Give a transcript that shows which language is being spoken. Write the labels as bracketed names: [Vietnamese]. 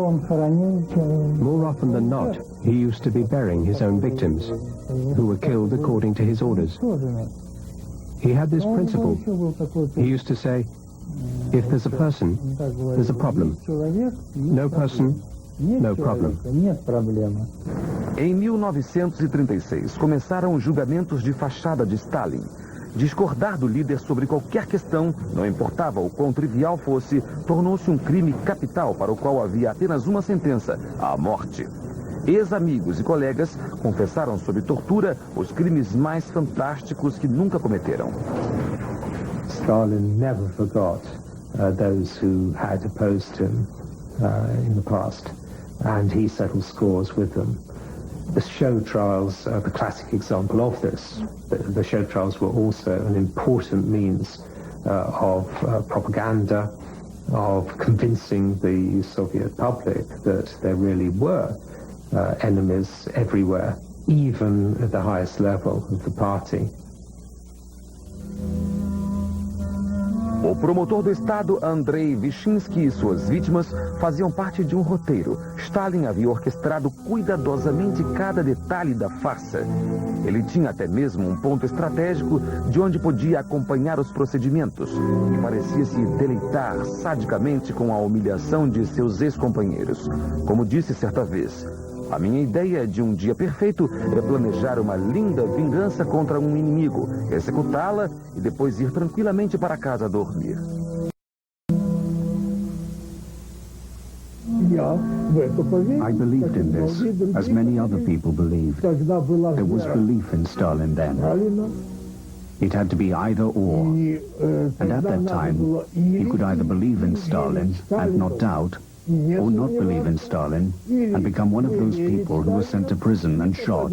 [English] More often than not, he used to be burying his own victims, who were killed according to his orders. He had this principle. He used to say, if there's a person, there's a problem. No person, no problem. [Portuguese] Em 1936, começaram os julgamentos de fachada de Stalin. Discordar do líder sobre qualquer questão, não importava o quão trivial fosse, tornou-se um crime capital para o qual havia apenas uma sentença, a morte. Ex-amigos e colegas confessaram sob tortura os crimes mais fantásticos que nunca cometeram. [English] Stalin never forgot those who had opposed him in the past, and he settled scores with them. The show trials are the classic example of this. The show trials were also an important means of propaganda, of convincing the Soviet public that there really were enemies everywhere, even at the highest level of the party. [Portuguese] O promotor do Estado, Andrei Vyshinsky, e suas vítimas faziam parte de um roteiro. Stalin havia orquestrado cuidadosamente cada detalhe da farsa. Ele tinha até mesmo um ponto estratégico de onde podia acompanhar os procedimentos e parecia se deleitar sadicamente com a humilhação de seus ex-companheiros. Como disse certa vez, a minha ideia de um dia perfeito é planejar uma linda vingança contra um inimigo, executá-la e depois ir tranquilamente para casa dormir. [English] I believed in this, as many other people believed. There was belief in Stalin then. It had to be either or. And at that time, you could either believe in Stalin and not doubt, or not believe in Stalin and become one of those people who were sent to prison and shot.